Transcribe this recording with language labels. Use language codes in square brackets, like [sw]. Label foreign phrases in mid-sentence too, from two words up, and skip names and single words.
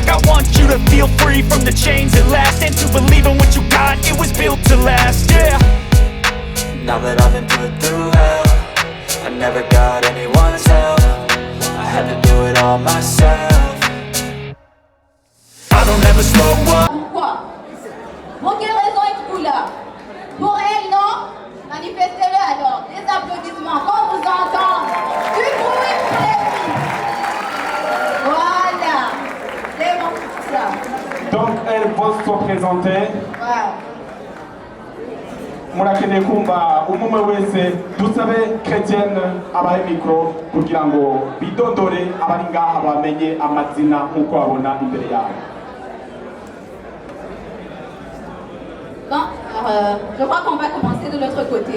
[en] I want you to feel free from the chains at last, and to believe in what you got, it was built to last, yeah. Now that I've been put through hell, I never got anyone's help. I had to do it all myself. I don't ever slow up. [fr] Pourquoi? Pour quelle raison êtes-vous là? Pour elle, non? Manifestez-le alors. Des applaudissements, qu'on vous entende. Du bruit pour les filles. Voilà. C'est bon pour ça. donc elles vont se présenter. Wow. [rn] Murakeneye kumva umwe wese dusabe Chrétienne abahe mikro kugira ngo bidondore abari ngaha bamenye amazina nkuko babona imbere yabo. [fr] Bon, alors, je crois qu'on va commencer de l'autre côté.